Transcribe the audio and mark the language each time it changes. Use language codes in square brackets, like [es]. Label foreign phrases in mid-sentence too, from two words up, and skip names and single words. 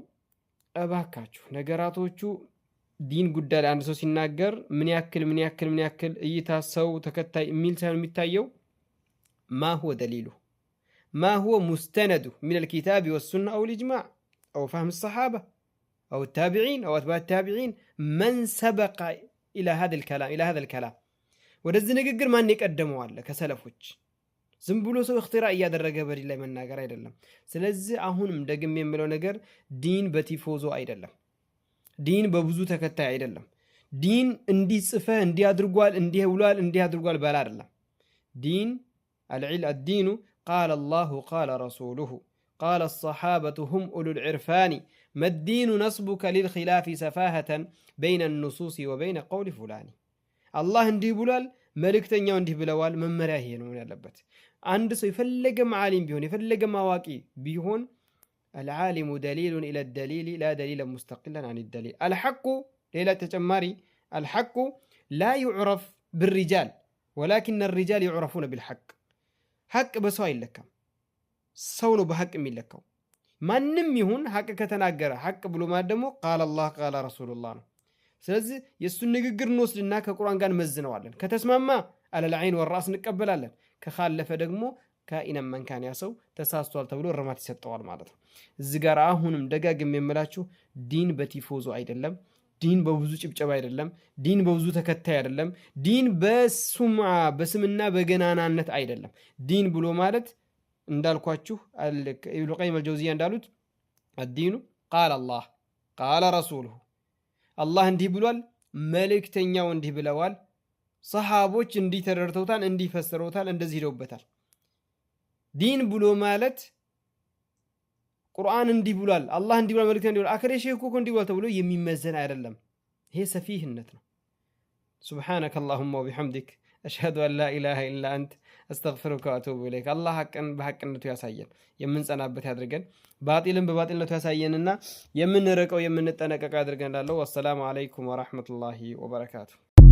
[am] እባካችሁ ነገራቶቹ ዲን ጉዳይ ላይ አንድ ሰው ሲናገር ምን ያክል እይታ ሰው ተከታይ የሚል ሳይሆን የሚታየው [ar] ما هو دليله ما هو مستنده من الكتاب والسنة أو الإجماع أو فهم الصحابة أو التابعين أو أتباع التابعين من سبق إلى هذا الكلام [am] ወደዚህ ንግግር ማን የቀደመው አለ ከሰለፎች? ዝም ብሎ ሰው እክትራእ እያደረገ በዲን ላይ መናገር አይደለም። ስለዚህ አሁንም ደግሜ የምለው ነገር ዲን በቲፎዞ አይደለም፣ ዲን በብዙ ተከታይ አይደለም። ዲን እንዲህ ጽፈህ እንዲህ አድርጓል እንዲህ ብሏል እንዲህ አድርጓል ባላ አይደለም። ዲን [ar] الدين قال الله قال رسوله قال الصحابة هم أولو العرفان ما الدين نصبك للخلاف سفاهة بين النصوص وبين قول فلان [am] الله እንዲህ ብሏል መልእክተኛው እንዲህ ብለዋል መመሪያ ይሄ ነው ያለበት። አንድ ሰው የፈለገ ዓሊም ቢሆን የፈለገ ማዋቂ ቢሆን [ar] العالم دليل إلى الدليل لا دليل مستقلا عن الدليل. الحق [am] ሌላ ተጨማሪ [ar] الحق لا يعرف بالرجال ولكن الرجال يعرفون بالحق. [am] ሐቅ በሰው አይለካም፣ ሰው ነው በሐቅ የሚለካው። ማንም ይሁን ሐቅ ከተናገረ ሐቅ ብሎ ማለት ደግሞ ቃል አላህ ቃል ረሱሉላህ ነው። ስለዚህ የእሱን ንግግር እንወስድና ከቁርአን ጋር መዝነዋለን። ከተስማማ [ar] على العين والرأس [am] እንቀበላለን። ከኻለፈ ደግሞ [ar] كائنا من كان [am] ያ ሰው ተሳስቷል ተብሎ እርማት ይሰጠዋል ማለት ነው። እዚህ ጋር አሁንም ደጋግሜ የምላችሁ ዲን በቲፎዞ አይደለም፣ ዲን በብዙ ጭብጨባ አይደለም፣ ዲን በብዙ ተከታይ አይደለም፣ ዲን በሱምዓ በስምና በገናናነት አይደለም። ዲን ብሎ ማለት እንዳልኳችሁ ኢብኑ ቀይም አልጀውዚያ እንዳሉት [ar] الدين قال الله قال رسوله [am] አላህ እንዲህ ብሏል፣ መልእክተኛው እንዲህ ብለዋል፣ ሰሃቦች እንዲህ ተረድተውታል፣ እንዲህ ፈስረውታል፣ እንደዚህ ሄደውበታል። ዲን ብሎ ማለት ቁርአን እንዲህ ብሏል፣ አላህ እንዲህ ብሏል፣ መልእክተኛው እንዲህ ብሏል፣ አከሬ ሼህ እኮ እንዲህ ብሏል ተብሎ የሚመዘን አይደለም። ይሄ ሰፊህነት ነው። ሱብሃነከ [ar] اللهم وبحمدك أشهد أن لا إله إلا أنت أستغفرك وأتوب إليك. الله حقا بحقنته [am] ያሳየን፣ የምንጸናበት ያድርገን፣ ባጢልን በባጢልነቱ ያሳየንና የምንረቀው የምንጠነቀቅ ያድርገን። [ar] والسلام عليكم ورحمة الله وبركاته።